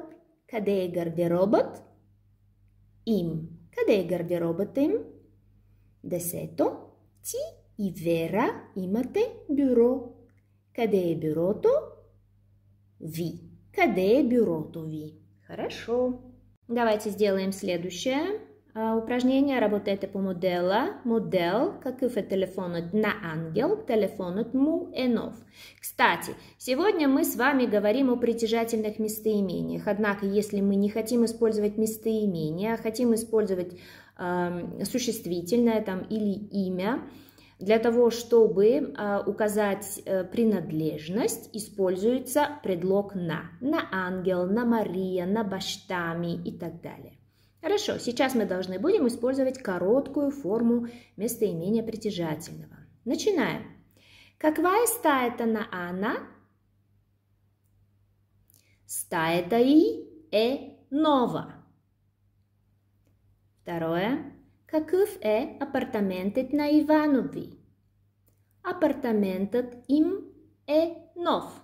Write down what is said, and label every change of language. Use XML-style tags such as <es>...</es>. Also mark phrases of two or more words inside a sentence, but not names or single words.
<bg>Къде е гардеробът им? Къде е гардеробът им? 10. Ти и Вера имате бюро. Къде е бюрото ви? Къде е бюрото ви?</bg> <ru>Хорошо. Давайте сделаем следующее упражнение. Работайте по модела. Модел.</ru> <bg>Какъв е телефонът на Ангел? Телефонът му е нов.</bg> <ru>Кстати, сегодня мы с вами говорим о притяжательных местоимениях. Однако, если мы не хотим использовать местоимения, а хотим использовать существительное там или имя, для того, чтобы указать принадлежность, используется предлог на.</ru> <bg>На Ангел, на Мария, на бащами</bg> <ru>и так далее. Хорошо, сейчас мы должны будем использовать короткую форму местоимения притяжательного. Начинаем.</ru> <bg>Каква е стаята на Анна? Стаята й е нова. Второе. Какъв е апартаментът на Иванови? Апартаментът им е нов.</bg>